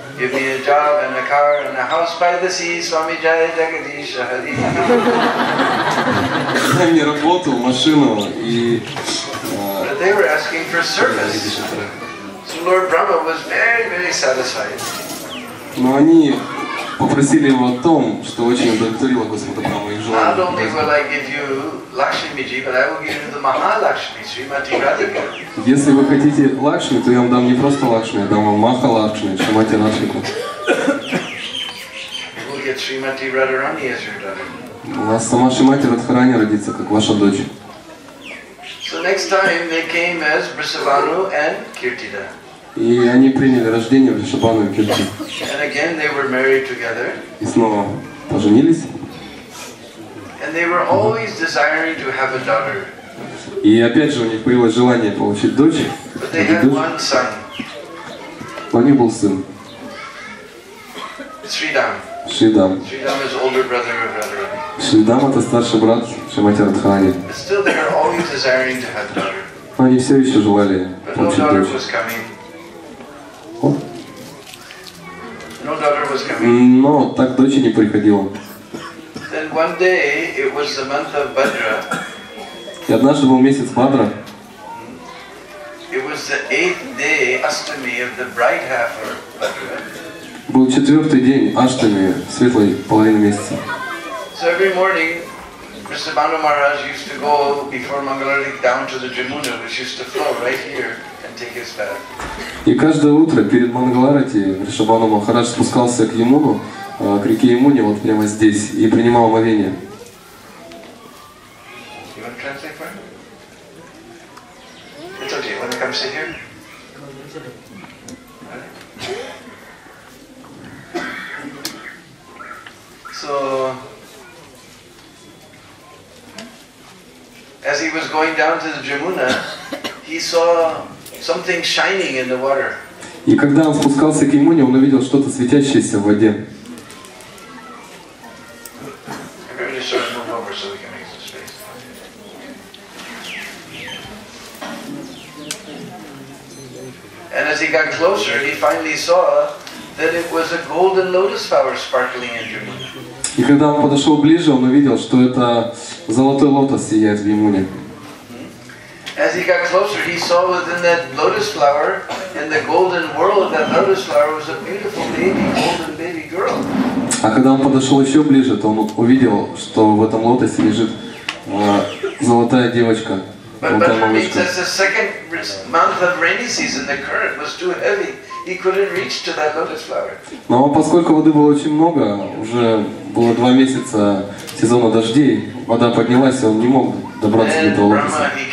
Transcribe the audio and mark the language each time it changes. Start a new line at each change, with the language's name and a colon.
English: Give me a job and a car and a house by the sea, Swami Jai Jagadish Hari.
Russian: Дай мне работу, машину и...
English: But they were asking for service. So Lord Brahma was very, very satisfied.
Russian: Но они попросили его о том, что очень удовлетворило Господа Брахму их
English: Not only will
Russian: желание.
English: I give you Lakshmi Ji, but I will give you the Mahalakshmi, Srimati Radhika.
Russian: Если вы хотите Лакшми, то я вам дам не просто Лакшми, я дам вам Маха Лакшми, Шримати Радхику.
English: You will get Srimati Radharani as your daughter.
Russian: У вас сама Шримати Радхарани родится, как ваша дочь.
English: So next time they came as Vrishabhanu and Kirtida.
Russian: И они приняли рождение в Вришабхану и Кирти.
English: And again they were married together.
Russian: И снова поженились.
English: And they were always desiring to have a daughter.
Russian: И опять же у них появилось желание получить дочь.
English: But they had one son,
Russian: Но у них был сын,
English: Sridham.
Russian: Шридам.
English: Sridham is older brother of Radharani.
Russian: Шридам это старший брат Шримати Радхарани.
English: But still they were always desiring to have a daughter.
Russian: Но они все еще желали
English: But no
Russian: получить
English: daughter
Russian: дочь.
English: was coming. No daughter was coming.
Russian: Но так дочь и не приходила.
English: Then one day, it was the month of Bhadra.
Russian: И однажды был месяц Бадра.
English: It was the 8th day, Astami, of the bright half of Bhadra.
Russian: Был 4-й день Аштами, светлой половины месяца.
English: So every morning, Mr. Banu Maharaj used to go before Mangalarati down to the Jamuna, which used to flow right here, and take his bath.
Russian: И каждое утро перед Мангаларати Вришабхану Махарадж спускался к Ямуну, к реке Ямуне, вот прямо здесь, и принимал омовение.
English: You want to translate for him? It's okay. Want to come sit here? So, as he was going down to the Jamuna, he saw something shining in the water.
Russian: И когда он спускался к Ямуне, он увидел что-то светящееся в воде.
English: Everybody sort of move over so we can make some space. And as he got closer, he finally saw that it was a golden lotus flower sparkling in Jamuna.
Russian: И когда он подошел ближе, он увидел, что это золотой лотос сияет в Ямуне.
English: As he got closer, he saw within that lotus flower, in the golden world of that lotus flower, was a beautiful baby, golden baby girl.
Russian: А когда он подошел еще ближе, то он увидел, что в этом лотосе лежит золотая девочка, золотая малышка.
English: As the second month of rainy season, the current was too heavy. He couldn't reach to that lotus flower.
Russian: Но поскольку воды было очень много, уже было 2 месяца сезона дождей, вода поднялась, и он не мог добраться до этого лотоса.